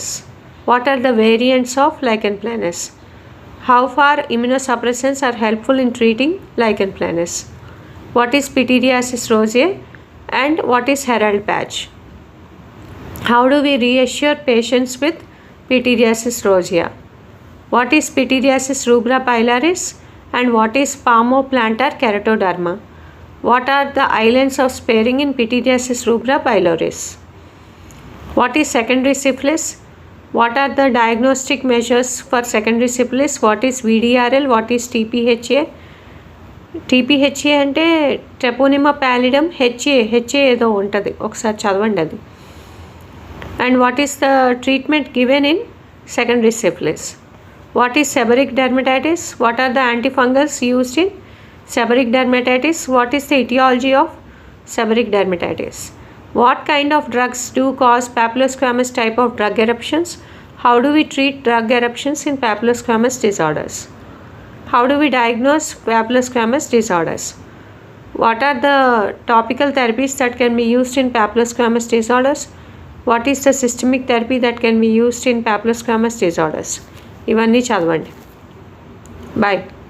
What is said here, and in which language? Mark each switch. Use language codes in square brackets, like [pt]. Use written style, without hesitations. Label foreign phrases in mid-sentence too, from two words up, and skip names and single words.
[en] What are the variants of lichen planus? How far immunosuppressants are helpful in treating lichen planus? What is pityriasis rosae and what is herald patch? How do we reassure patients with pityriasis rosea? What is pityriasis rubra pilaris and what is palmoplantar keratoderma? What are the islands of sparing in pityriasis rubra pilaris? What is secondary syphilis? What are the diagnostic measures for secondary syphilis? What is VDRL? What is TPHA? [te] TPHA అంటే [en] Treponema pallidum. [te] హెచ్ఏ ఏదో ఉంటుంది, ఒకసారి చదవండి అది. [en] And what is the treatment given in secondary syphilis? What is seborrheic dermatitis? What are the antifungals used in seborrheic dermatitis? What is the etiology of seborrheic dermatitis? What kind of drugs do cause papulosquamous type of drug eruptions? How do we treat drug eruptions in papulosquamous disorders? How do we diagnose papulosquamous disorders? What are the topical therapies that can be used in papulosquamous disorders? What is the systemic therapy that can be used in papulosquamous disorders? [te] ఇవన్నీ చదవండి. Bye.